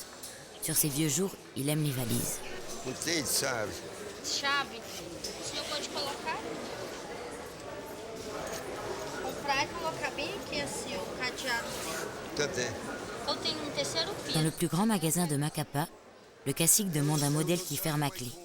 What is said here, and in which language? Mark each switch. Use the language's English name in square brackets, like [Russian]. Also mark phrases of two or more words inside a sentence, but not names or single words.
[French] Sur ses vieux jours, il aime les valises. [Portuguese] Chave. O senhor pode colocar? Comprar e colocar bem aqui assim o cadeado. Eu tenho terceiro piso. [French] Dans le plus grand magasin de Macapá, le cacique demande un modèle qui ferme à clé.